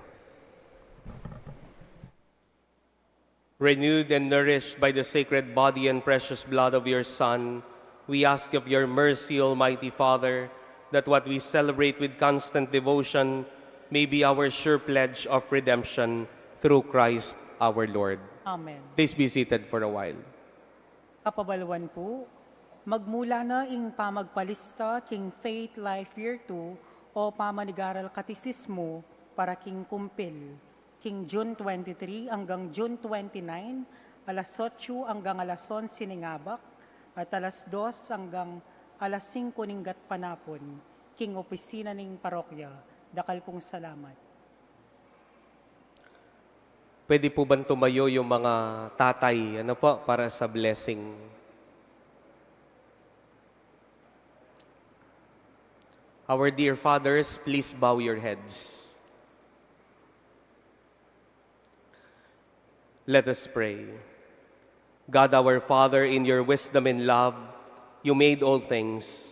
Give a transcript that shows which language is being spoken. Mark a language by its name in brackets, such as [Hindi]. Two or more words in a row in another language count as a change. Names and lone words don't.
[English] Renewed and nourished by the sacred body and precious blood of your Son, we ask of your mercy, Almighty Father, that what we celebrate with constant devotion may be our sure pledge of redemption through Christ our Lord. Amen. Please be seated for a while. [Pampanga] Kapabalwan po, magmula na ing pamagpalista king Faith Life Year 2 o pamanigaral katisismo para king kumpil. King June 23 hanggang June 29, alas 8 hanggang alas 11 ningabak, at alas 2 hanggang alas 5 ninggat panapon, king opisina ning parokya. Dakal pong salamat. [Filipino] Pwede po ba tumayo yung mga tatay, [English] para sa blessing? Our dear fathers, please bow your heads. Let us pray. God our Father, in your wisdom and love, you made all things.